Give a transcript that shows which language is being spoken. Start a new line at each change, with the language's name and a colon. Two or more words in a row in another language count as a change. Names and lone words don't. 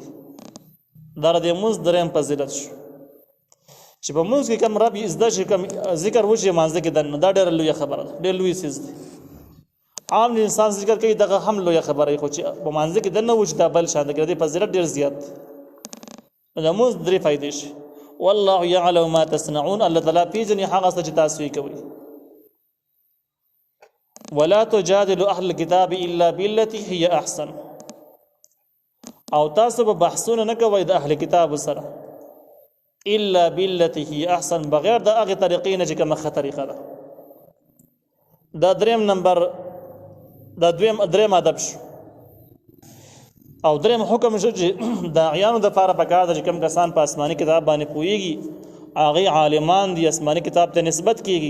Pashto: دا د مونځ درېیم فضیلت شو چې په مونځ کې کوم رب زده شي، کوم ذکر وشي مانځه کې دننه، دا ډېره لویه خبره ده، ډېر لوی څیز دی. عام انسان ذکر کوي دغه هم لویه خبره خو چې په مانځه کې دننه وشي دا بل شان دی، د فضیلت ډېر زیات دی. د مونځ درې فایدې شي.
Arabic: والله یعلم ما تصنعون،
Pashto: الله تعالی پیژني هغه څه چې تاسو یې کوئ.
Arabic: ولا تجادل اهل الكتاب الا بالتي هي احسن،
Pashto: او تاسو به بحثونه نه کوئ د اهل کتاب سره
Arabic: الا بالتي هي احسن،
Pashto: بغیر د هغه طریقې نه چې کومه ښه طریقه ده. دا دریم نمبر، دا دریم ادب شو. او دریم حکم شو چې داعیانو دپاره پکار ده چې کوم کسان په آسماني کتاب باندې پوهیږي هغه عالمان دي، آسماني کتاب ته نسبت کیږي.